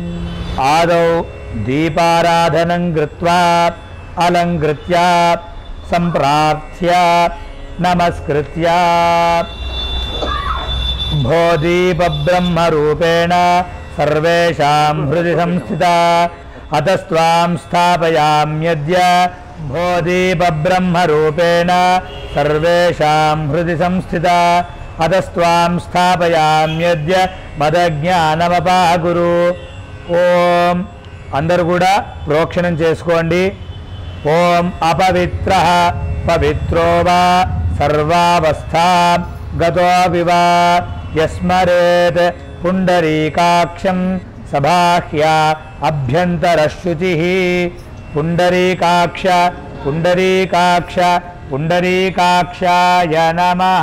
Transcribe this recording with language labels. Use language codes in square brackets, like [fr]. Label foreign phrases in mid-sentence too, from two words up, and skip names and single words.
[sa] आदौ दीपाराधनं कृत्वा अलङ्कृत्य सम्प्रार्थ्य नमस्कृत्य भो दीपब्रह्मरूपेण सर्वेषां हृदि संस्थिता अतस्त्वां स्थापयाम्यद्य भो दीपब्रह्मरूपेण सर्वेषां हृदि संस्थिता अतस्त्वां स्थापयाम्यद्य मदज्ञानमपाकुरु। [te] ఓం అందరూ కూడా ప్రోక్షణం చేసుకోండి. [sa] ఓం అపవిత్రః పవిత్రో వా సర్వావస్థాం గతోపి వా యస్మరేత్ పుండరీకాక్షం సబాహ్య అభ్యంతరశుచిః పుండరీకాక్ష పుండరీకాక్ష పుండరీకాక్షాయ నమః.